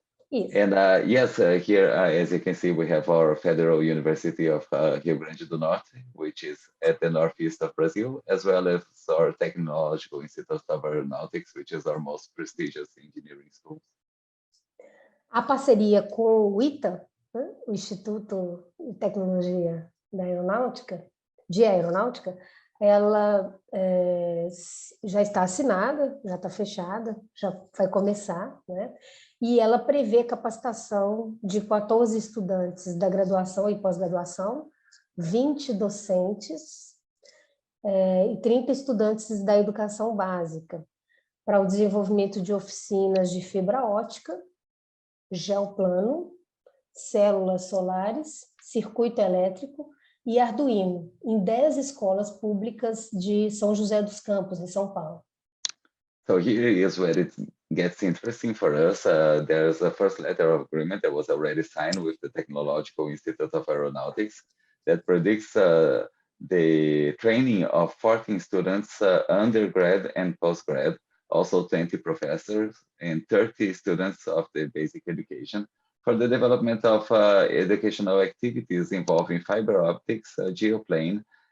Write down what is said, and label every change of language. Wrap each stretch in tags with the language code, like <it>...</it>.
<en>Yes. And yes, here, as you can see, we have our Federal University of Rio Grande do Norte, which is at the northeast of Brazil, as well as our Technological Institute of Aeronautics, which is our most prestigious engineering school.</en> <pt>A parceria com o ITA, né, o Instituto de Tecnologia da Aeronáutica, de Aeronáutica, ela já está assinada, já está fechada, já vai começar, né? E ela prevê capacitação de 14 estudantes da graduação e pós-graduação, 20 docentes e 30 estudantes da educação básica, para o desenvolvimento de oficinas de fibra ótica, geoplano, células solares, circuito elétrico e Arduino, em 10 escolas públicas de São José dos Campos, em São Paulo.</pt> <en>So here is where it gets interesting for us. There's a first letter of agreement that was already signed with the Technological Institute of Aeronautics that predicts the training of 14 students, undergrad and postgrad, also 20 professors and 30 students of the basic education for the development of educational activities involving fiber optics, geoplane,</en>